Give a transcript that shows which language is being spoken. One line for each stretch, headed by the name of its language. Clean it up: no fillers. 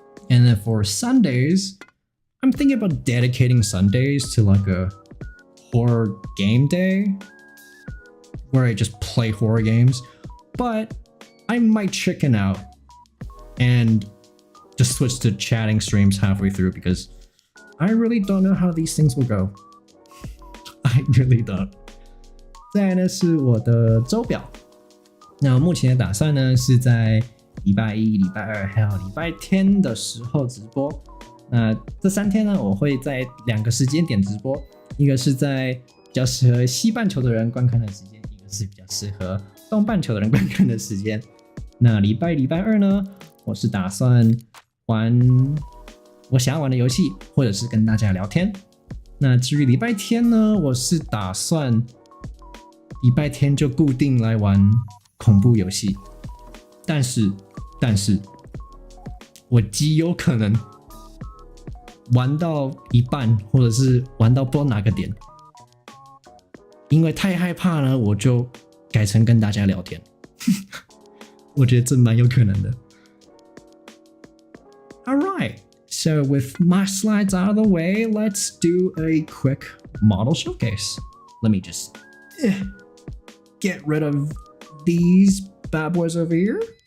English: And then for Sundays, I'm thinking about dedicating Sundays to like a horror game day where I just play horror games, but I might chicken out and just switch to chatting streams halfway through because I really don't know how these things will go. I really don't.
Chinese: 再来呢是我的周表，那目前的打算呢是在礼拜一、礼拜二还有礼拜天的时候直播。那这3天呢，我会在2个时间点直播。一个是在比较适合西半球的人观看的时间，一个是比较适合东半球的人观看的时间。那礼拜二呢，我是打算玩我想要玩的游戏，或者是跟大家聊天。那至于礼拜天呢，我是打算礼拜天就固定来玩恐怖游戏，但是我极有可能玩到一半，或者是玩到不知道哪个点，因为太害怕呢，我就改成跟大家聊天。我觉得这蛮有可能的。
English: Alright, so with my slides out of the way, let's do a quick model showcase. Let me just get rid of these bad boys over here.